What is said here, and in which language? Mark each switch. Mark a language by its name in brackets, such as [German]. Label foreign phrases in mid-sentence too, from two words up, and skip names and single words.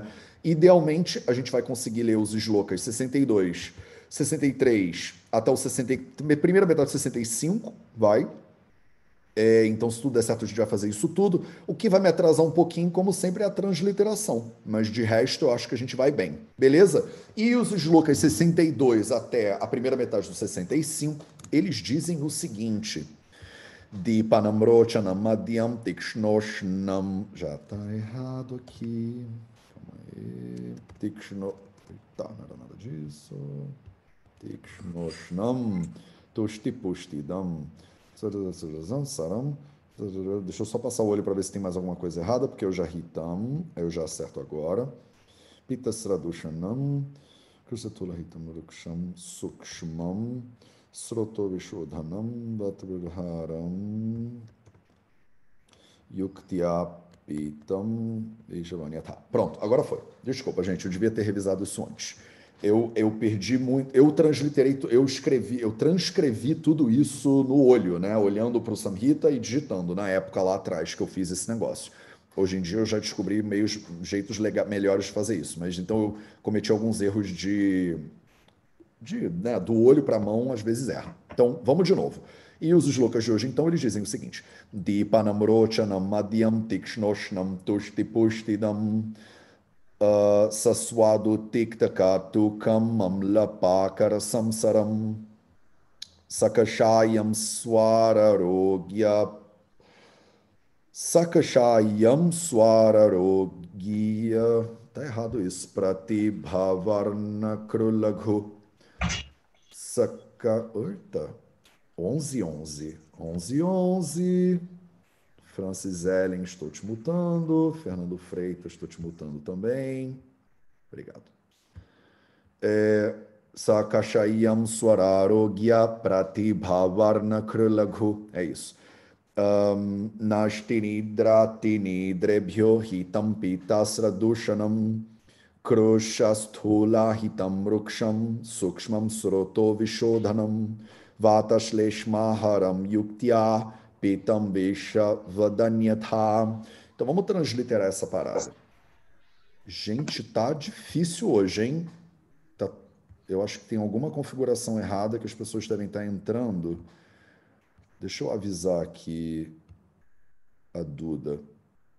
[Portuguese] Idealmente, a gente vai conseguir ler os slokas 62, 63 até o 60, primeira metade de 65, vai. Então, se tudo der certo, a gente vai fazer isso tudo. O que vai me atrasar um pouquinho, como sempre, é a transliteração. Mas de resto, eu acho que a gente vai bem. Beleza? E os slokas 62 até a primeira metade do 65, eles dizem o seguinte: [Sanskrit] दीपनम्रोचनम् मध्यम् तीक्ष्णोष्णम्. [Portuguese] Já tá errado aqui. Calma aí. Tikshno. Tá, não era nada disso. [Sanskrit] Tikshnoshnam. तुष्टिपुष्टिदम् सारम्. [Portuguese] Deixa eu só passar o olho para ver se tem mais alguma coisa errada, porque eu já ri tam. Eu já acerto agora. [Sanskrit] Pitasradushanam. कृशस्थूल हितम् रूक्षम् सूक्ष्मम्. स्रोतो विशोधनम् वातविधरम् युक्तिपितम् इषवन्यथा. [Portuguese] Pronto, agora foi. Desculpa, gente, eu devia ter revisado isso antes. Eu perdi muito. Eu transliterei, eu transcrevi tudo isso no olho, né? Olhando para o Samhita e digitando na época lá atrás que eu fiz esse negócio. Hoje em dia eu já descobri meios, jeitos melhores de fazer isso, mas então eu cometi alguns erros né, do olho para a mão, às vezes erra. Então, vamos de novo. E os slokas de hoje, então, eles dizem o seguinte: [Sanskrit] दीपनम् रोचनम् मध्यम् तीक्ष्णोष्णम् तुष्टिपुष्टिदम् सस्वादु तिक्तकटु मम्लपाकर संसारम् सकषायम् स्वरारोग्य [Portuguese] tá errado isso, [Sanskrit] प्रतिभावर्ण कृलघु Eita, 11/11. [Portuguese] Francis Ellen, estou te mutando. Fernando Freitas, estou te mutando também. Obrigado. [Sanskrit] सकषायम् स्वरारोग्य प्रतिभावर्ण कृलघु. [Portuguese] É isso. [Sanskrit] नष्टिनिद्रातिनि हितम् पित्तास्रदूषणम् कृशस्थूल हितम् रूक्षम् सूक्ष्मम् स्रोतो विशोधनम् वातश्लेष्महरम् युक्त्या पीतम् वेष वदन्यथा. [Portuguese] Então vamos transliterar essa parada. Gente, tá difícil hoje, hein? Tá, eu acho que tem alguma configuração errada que as pessoas devem estar entrando. Deixa eu avisar aqui a Duda.